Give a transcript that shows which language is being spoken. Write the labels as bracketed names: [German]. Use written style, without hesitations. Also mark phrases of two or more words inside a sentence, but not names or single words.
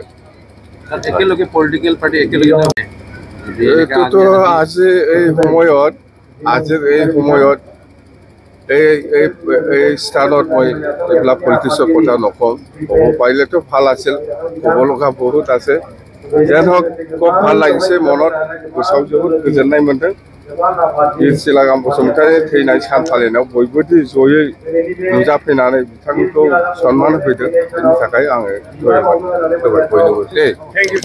[Assamese] একেলগে পলিটিকেল পাৰ্টী একেলগে এইটোতো আজিৰ এই সময়ত এই স্থানত মই এইবিলাক পলিটিক্সৰ কথা নকওঁ। ক'ব পাৰিলেতো ভাল আছিল, ক'ব লগা বহুত আছে। যেন হওক খুব ভাল লাগিছে, মনত [Bodo] गोसोआव जोबोद गोजोननाय मोन्दों। बीर शिलागाम बसुमतारीनि थैनाय सान फालिनायाव बयबो जयै नुजाफैनानै बिथांखौ सन्मान होफैदों, बेनि थाखाय आङो धन्यबाद होबाय बयनोबो।